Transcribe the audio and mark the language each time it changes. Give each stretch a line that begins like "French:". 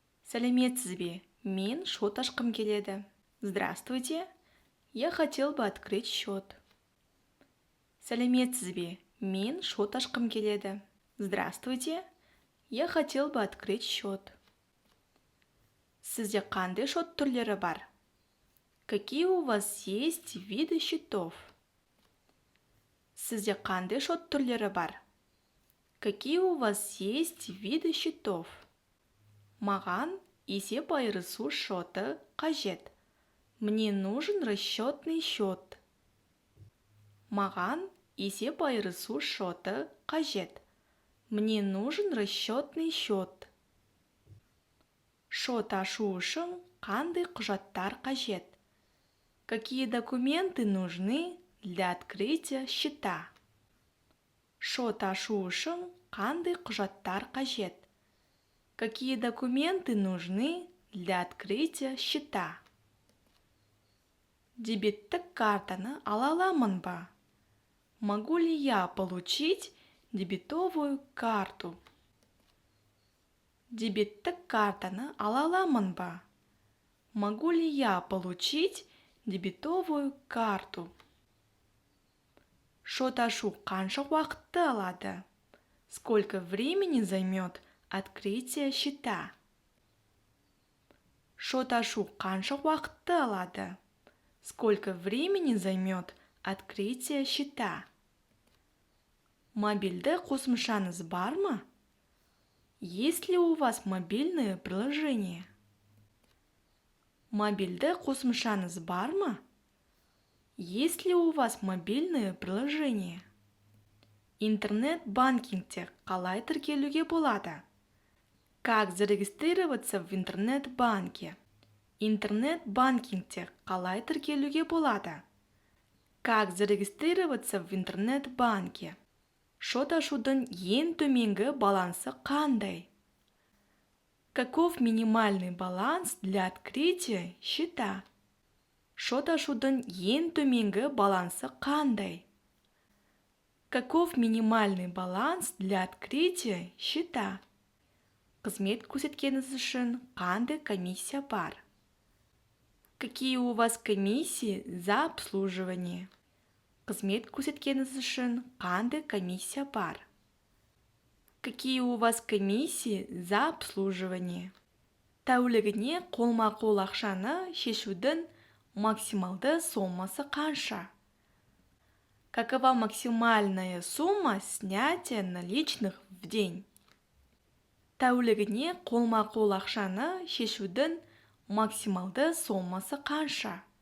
Kazakh: Сәлеметсіз бе? Мен шот ашқым келеді.
Russian: Здравствуйте. Я хотел бы открыть счет.
Kazakh: Сәлеметсіз бе? Мен шот ашқым келеді.
Russian: Здравствуйте. Я хотел бы открыть счет.
Kazakh: Сізде қандай шот түрлері бар?
Russian: Какие у вас есть виды счетов?
Kazakh: Сізде қандай шот түрлері бар?
Russian: Какие у вас есть виды счетов?
Kazakh: Маған есеп айырысу шоты қажет.
Russian: Мне нужен расчетный счет.
Kazakh: Маған есеп айырысу шоты қажет.
Russian: Мне нужен расчетный счет.
Kazakh: Шот ашу үшін қандай құжаттар қажет?
Russian: Какие документы нужны для открытия счета?
Kazakh: Шот ашу үшін қандай құжаттар қажет?
Russian: Какие документы нужны для открытия счета?
Kazakh: Дебеттік картаны ала аламын ба?
Russian: Могу ли я получить дебетовую карту?
Kazakh: Дебеттік картаны ала аламын ба?
Russian: Могу ли я получить дебетовую карту?
Kazakh: Шот ашу қанша уақытты алады?
Russian: Сколько времени займет открытие счета?
Kazakh: Шот ашу қанша уақытты алады?
Russian: Сколько времени займет открытие счета?
Kazakh: Мобильді қосымшаңыз бар ма?
Russian: Есть ли у вас мобильное приложение?
Kazakh: Мобильді қосымшаңыз бар ма?
Russian: Есть ли у вас мобильное приложение?
Kazakh: Интернет-банкингте қалай тіркелуге болады?
Russian: Как зарегистрироваться в интернет-банке?
Kazakh: Интернет-банкингте қалай тіркелуге болады?
Russian: Как зарегистрироваться в интернет-банке?
Kazakh: Шот ашудың ең төменгі балансы қандай?
Russian: Каков минимальный баланс для открытия счета?
Kazakh: Шот ашудың ең төменгі балансы қандай?
Russian: Каков минимальный баланс для открытия счета?
Kazakh: Қызмет көрсеткеніңіз үшін қандай комиссия бар?
Russian: Какие у вас комиссии за обслуживание?
Kazakh: Қызмет көрсеткеніңіз үшін қандай комиссия бар?
Russian: Какие у вас комиссии за обслуживание?
Kazakh: Тәулігіне қолма-қол ақшаны шешудің максималды сомасы қанша?
Russian: Какова максимальная сумма снятия наличных в день?
Kazakh: Тәулігіне қолма-қол ақшаны шешудің максималды сомасы қанша?